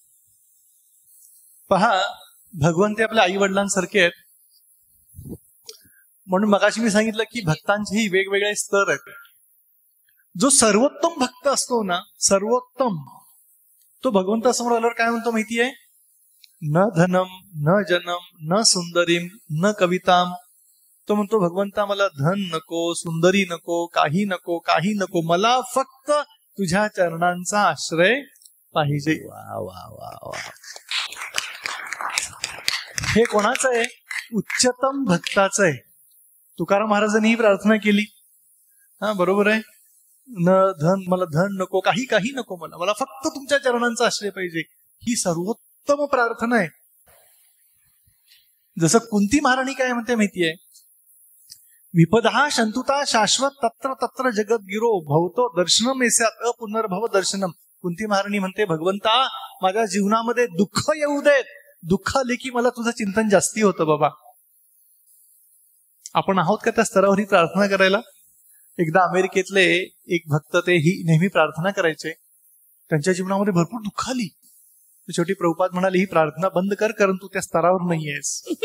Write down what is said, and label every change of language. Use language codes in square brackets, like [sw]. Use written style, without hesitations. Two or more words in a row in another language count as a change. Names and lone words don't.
[mr] पहा, भगवंत हे आपल्या आई वडिलांसारखे आहेत. म्हणून मगाशी मी सांगितलं की भक्तांचेही वेगवेगळे स्तर आहेत. जो सर्वोत्तम भक्त असतो ना, सर्वोत्तम, तो भगवंतासमोर आल्यावर काय म्हणतो माहितीये? [sa] न धनम न जनम न सुंदरीम न कविताम. [mr] तो म्हणतो, भगवंता मला धन नको, सुंदरी नको, काही नको, काही नको, मला फक्त तुझ्या चरणांचा आश्रय पाहिजे. वा वा वा वा. हे कोणाचं आहे? उच्चतम भक्ताचं आहे. तुकाराम महाराजांनी ही प्रार्थना केली. हा, बरोबर आहे. मला धन नको, काही काही नको, मला फक्त तुमच्या चरणांचा आश्रय पाहिजे. ही सर्वोत्तम प्रार्थना आहे. जसं कुंती महाराणी काय म्हणते माहितीये? [sa] विपदा शंतुता शाश्वत तत्र तत्र जगद्गिरो भवतो दर्शनम एस्यात अपुनर्भव दर्शनम. [mr] कुंती महाराणी म्हणते, भगवंता माझ्या जीवनामध्ये दुःख येऊ देत, दुःख आले की मला तुझं चिंतन जास्ती होतं बाबा. आपण आहोत का त्या स्तरावर ही प्रार्थना करायला? एकदा अमेरिकेतले एक भक्त, ते ही नेहमी प्रार्थना करायचे. त्यांच्या जीवनामध्ये भरपूर दुःख आली. शेवटी प्रभुपाद म्हणाले, ही प्रार्थना बंद कर, कारण तू त्या स्तरावर नाहीयेस.